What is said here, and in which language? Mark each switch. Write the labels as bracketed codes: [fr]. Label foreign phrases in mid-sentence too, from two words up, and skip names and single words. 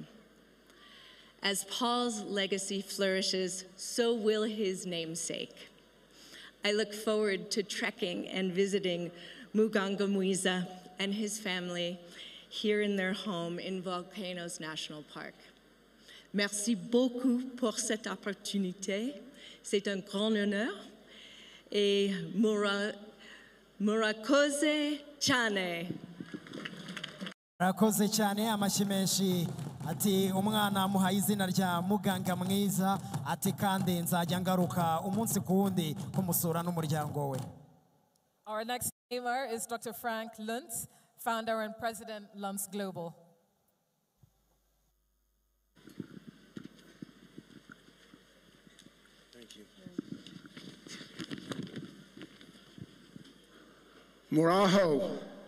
[en] As Paul's legacy flourishes, so will his namesake. I look forward to trekking and visiting Muganga Muiza and his family here in their home in Volcanoes National Park. [fr] Merci beaucoup pour cette opportunité. C'est un grand honneur. Et [rw] murakoze cyane. Murakoze cyane, amashyi menshi. Ati umwana muhaye izina rya Muganga Mwiza, ati kandi nzajya ngaruka umunsi ku wundi kumusura n'umuryango we. [en] Our next namer is Dr. Frank Luntz, founder and president, Lumps Global. Thank you. [rw] Muraho.